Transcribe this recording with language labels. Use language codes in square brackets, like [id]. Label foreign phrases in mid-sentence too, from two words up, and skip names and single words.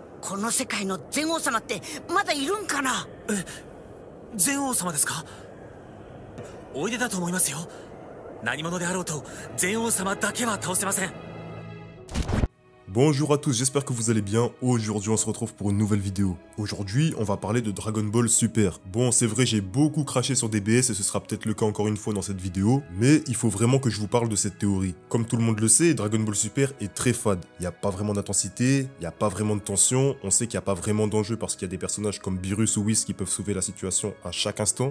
[ja] この世界の全王様ってまだいるんかな。全王様ですか？おいでだと思いますよ。何者であろうと全王様だけは倒せません。 [fr] Bonjour à tous, j'espère que vous allez bien. Aujourd'hui on se retrouve pour une nouvelle vidéo. Aujourd'hui on va parler de Dragon Ball Super. Bon, c'est vrai, j'ai beaucoup craché sur DBS et ce sera peut-être le cas encore une fois dans cette vidéo, mais il faut vraiment que je vous parle de cette théorie. Comme tout le monde le sait, Dragon Ball Super est très fade. Il n'y a pas vraiment d'intensité, il n'y a pas vraiment de tension, on sait qu'il n'y a pas vraiment d'enjeu parce qu'il y a des personnages comme Beerus ou Whis qui peuvent sauver la situation à chaque instant.